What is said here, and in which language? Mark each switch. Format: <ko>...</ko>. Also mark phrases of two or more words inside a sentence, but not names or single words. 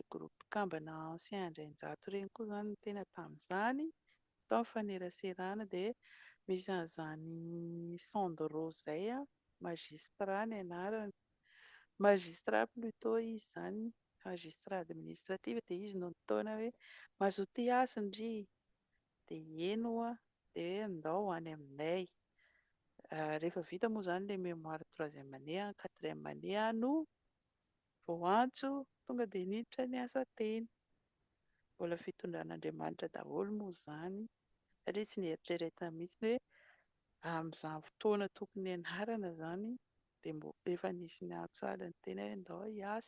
<mg>groupe kambana ancien Andrainjato ireny koa izany no tena tamin'izany tao mifaneraserana dia misy an'izany Sandro izay magistrat ny anarany,</mg> <fr>magistrat plutôt</fr> <mg>izy izany,</mg> <fr>magistrat administratif</fr> <mg>dia izy no nitaona hoe mazoto hiasa ndry dia eno dia andao any aminay. Rehefa vita moa izany ilay</mg> <fr>mémoire troisième année, quatrième année</fr> <mg>no vao antso tonga dia niditra niasa teny. Mbola fitondran'Andriamanitra daholo moa izany satria tsy nieritreretina mihitsy hoe amin'izany fotoana tokony hianarana izany dia efa nisy niantso alina teny hoe andao hiasa.</mg>